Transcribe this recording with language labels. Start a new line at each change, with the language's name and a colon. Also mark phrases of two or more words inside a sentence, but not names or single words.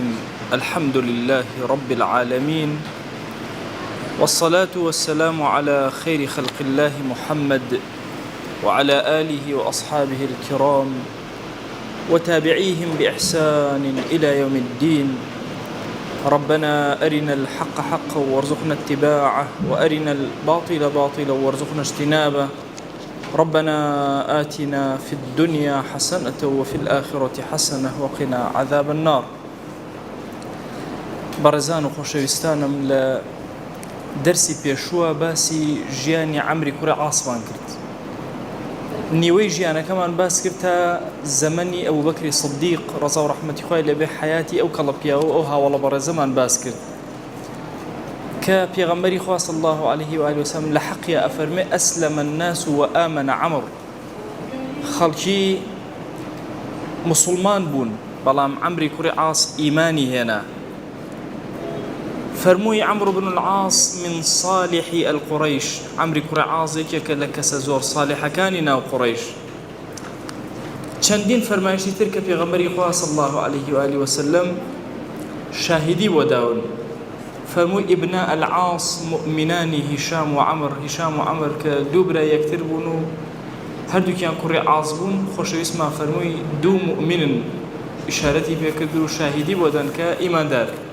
Arabic: الحمد لله رب العالمين، والصلاة والسلام على خير خلق الله محمد وعلى آله وأصحابه الكرام وتابعيهم بإحسان إلى يوم الدين. ربنا أرنا الحق حقا وارزقنا اتباعه، وأرنا الباطل باطلا وارزقنا اجتنابه. ربنا آتنا في الدنيا حسنة وفي الآخرة حسنة وقنا عذاب النار.
Central Kurdish: بەڕێزان و خۆشەویستانم لە دەرسی پێشووە باسی ژیانی عەمری کوڕی عاسمان کرد. نیوەی ژیانەکەمان باس کرد تا زەمەنی ئەبوبەکری سیدیق ڕەزا و ڕەحمەتی خوای لەبێ حەیاتی ئەو کەڵە پیاوە و ئەو هاوڵە بەڕێزەمان باس کرد کە پێغەمبەری خوا
Arabic: صلی الله عليه وآله وسلم
Central Kurdish: لە حەقیە ئەفەرمێ
Arabic: ئەسلەمە الناس و ئامەنە عەمر،
Central Kurdish: خەڵکی مسلمان بوون بەڵام عەمری کوڕی عاس ئیمانی هێنا. فەرمووی
Arabic: عەمرو بن العاص من صالحی القڕەیش،
Central Kurdish: عەمری کوڕی عاس یەکێکە لە کەسە زۆر صالحەکانی ناو قوڕەیش. چەندین فەرمایشی تر کە پێغەمبەری خوا
Arabic: صلی الله عليه وآله وسلم
Central Kurdish: شاهدی بۆ داون. فەرمووی
Arabic: ئیبنە العاص مؤمنانی
Central Kurdish: هیشام و عەمر، هیشام و عەمر کە دوو برای یەکتر بوون و هەردووکیان کوڕی عاس بوون، خۆشەویستمان فەرمووی دوو مؤمنن، ئیشارەتی پێکرد و شاهدی بۆ دەن کە ئیماندار.